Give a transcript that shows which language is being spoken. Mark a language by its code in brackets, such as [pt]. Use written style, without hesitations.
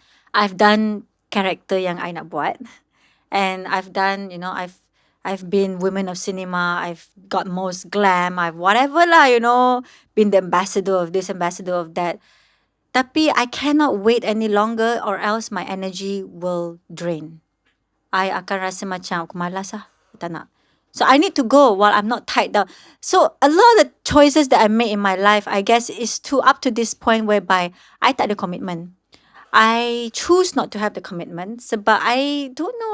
[en] I've done character [ms] yang I nak buat. [en] And I've done, I've been women of cinema. I've got most glam. I've whatever [ms] lah, [en] been the ambassador of this, ambassador of that. [ms] Tapi [en] I cannot wait any longer or else my energy will drain. [ms] I akan rasa macam aku malas lah. Tak nak. [en] So I need to go while I'm not tied down. So a lot of the choices that I made in my life, I guess, is up to this point whereby I [ms] tak ada [en] commitment. I choose not to have the commitment. But I don't know.